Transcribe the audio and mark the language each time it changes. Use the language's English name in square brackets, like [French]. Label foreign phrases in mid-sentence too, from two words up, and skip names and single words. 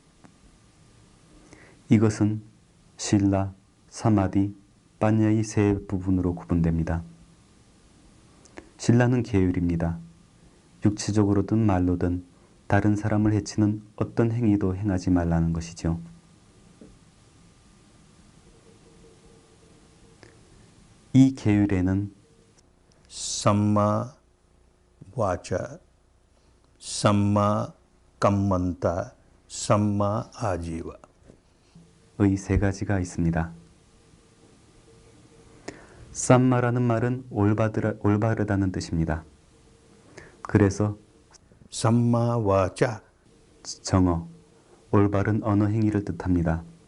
[Korean] 이것은 신라, 사마디, 빠냐의 세 부분으로 구분됩니다. 신라는 계율입니다. 육체적으로든 말로든 다른 사람을 해치는 어떤 행위도 행하지 말라는 것이죠. 이 계율에는 [Pali] samma vacha, samma kammanta, samma ajiva. [Korean] 의 세 가지가 있습니다. 쌈마라는 말은 올바르다는 뜻입니다. 그래서 [Pali] samma vacha, [Korean] 정어, 올바른 언어 행위를 뜻합니다.